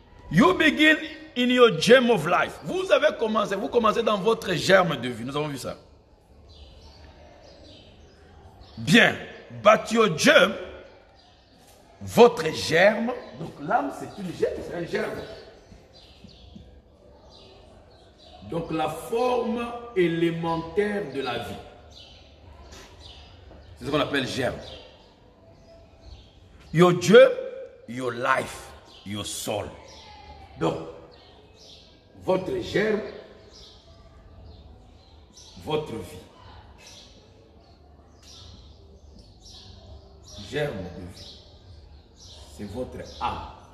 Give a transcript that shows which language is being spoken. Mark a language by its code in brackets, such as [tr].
[en] You begin in your germ of life. [fr] Vous commencez dans votre germe de vie. Nous avons vu ça. Bien. [en] But your germ, [fr] votre germe, donc l'âme c'est un germe. Donc la forme élémentaire de la vie. C'est ce qu'on appelle germe. [en] Your germ, your life, your soul. [fr] Donc, votre germe, votre vie. Germe de vie. C'est votre âme.